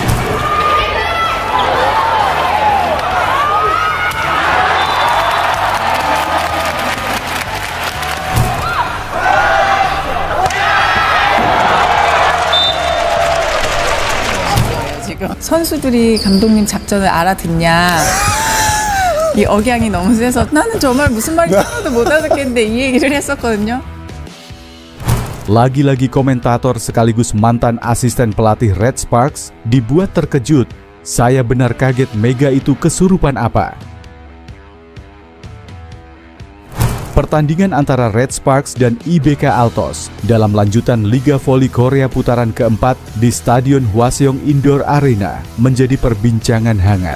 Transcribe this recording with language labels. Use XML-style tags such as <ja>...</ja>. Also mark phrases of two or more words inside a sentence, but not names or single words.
<ko>지금 선수들이 감독님 작전을 알아듣냐, 이 억양이 너무 세서 나는 정말 무슨 말인지 하나도 못 알아듣겠는데 이 얘기를 했었거든요.</ko> <id>Lagi-lagi komentator sekaligus mantan asisten pelatih Red Sparks dibuat terkejut. Saya benar kaget, Mega itu kesurupan apa? Pertandingan antara Red Sparks dan IBK Altos dalam lanjutan Liga Voli Korea putaran keempat di Stadion Hwaseong Indoor Arena menjadi perbincangan hangat.</id>